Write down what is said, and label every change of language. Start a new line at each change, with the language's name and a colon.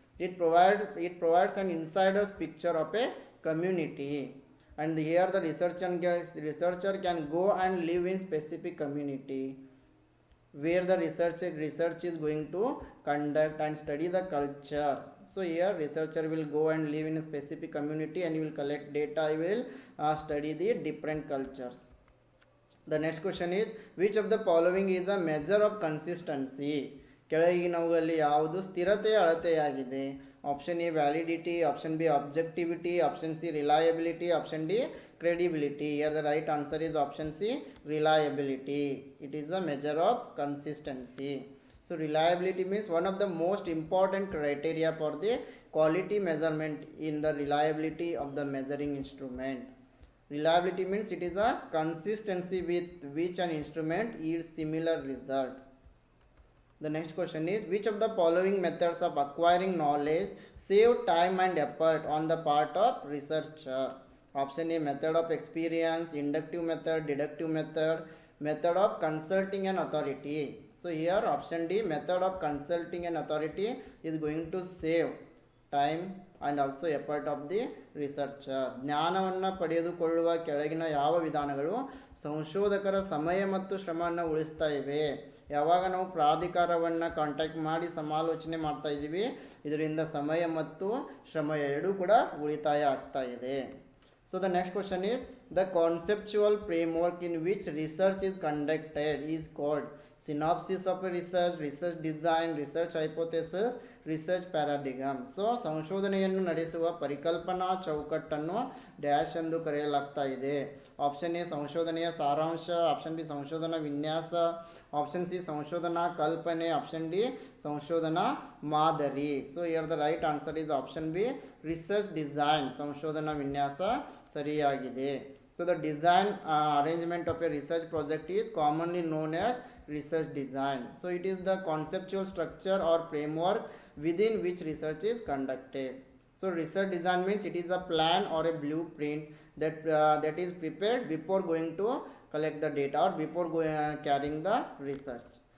English: It provides an insider's picture of a community, and here the researcher can go and live in specific community where the research is going to conduct and study the culture. So here researcher will go and live in a specific community and he will collect data, he will study the different cultures. The next question is, which of the following is a measure of consistency?
Kannada: ಕೆಳಗಿನವುಗಳಲ್ಲಿ ಯಾವುದು ಸ್ಥಿರತೆಯ ಅಳತೆಯಾಗಿದೆ? Option A validity, option B objectivity, option C reliability, option D
English: credibility. Here the right answer is option C, reliability. It is a measure of consistency. So reliability means one of the most important criteria for the quality measurement in the reliability of the measuring instrument. Reliability means it is a consistency with which an instrument yields similar results. The next question is, which of the following methods of acquiring knowledge save time and effort on the part of researcher? Option A, method of experience, inductive method, deductive method, method of consulting an authority. So here option D, method of consulting an authority is going to save time and also effort of the researcher.
Kannada: ಜ್ಞಾನವನ್ನು ಪಡೆದುಕೊಳ್ಳುವ ಕೆಳಗಿನ ಯಾವ ವಿಧಾನಗಳು ಸಂಶೋಧಕರ ಸಮಯ ಮತ್ತು ಶ್ರಮವನ್ನು ಉಳಿಸ್ತಾ ಇವೆ? ಯಾವಾಗ ನಾವು ಪ್ರಾಧಿಕಾರವನ್ನು ಕಾಂಟ್ಯಾಕ್ಟ್ ಮಾಡಿ ಸಮಾಲೋಚನೆ ಮಾಡ್ತಾ ಇದ್ದೀವಿ, ಇದರಿಂದ ಸಮಯ ಮತ್ತು ಶ್ರಮ ಎರಡೂ ಕೂಡ ಉಳಿತಾಯ ಆಗ್ತಾ ಇದೆ.
English: So the next question is, the conceptual framework in which research is conducted is called synopsis of a research, research design, research hypothesis, research paradigm.
Kannada: So ಸಂಶೋಧನೆಯನ್ನು ನಡೆಸುವ ಪರಿಕಲ್ಪನಾ ಚೌಕಟ್ಟನ್ನು ಡ್ಯಾಶ್ ಎಂದು ಕರೆಯಲಾಗ್ತಾ ಇದೆ. ಆಪ್ಷನ್ ಎ ಸಂಶೋಧನೆಯ ಸಾರಾಂಶ, ಆಪ್ಷನ್ ಬಿ ಸಂಶೋಧನಾ ವಿನ್ಯಾಸ, ಆಪ್ಷನ್ ಸಿ ಸಂಶೋಧನಾ ಕಲ್ಪನೆ, ಆಪ್ಷನ್ ಡಿ ಸಂಶೋಧನಾ ಮಾದರಿ.
English: So here the right answer is option B, research design.
Kannada: ಸಂಶೋಧನಾ ವಿನ್ಯಾಸ ಸರಿಯಾಗಿದೆ.
English: So the design arrangement of a research project is commonly known as research design. So it is the conceptual structure or framework within which research is conducted. So research design means it is a plan or a blueprint that is prepared before going to collect the data or before carrying the research.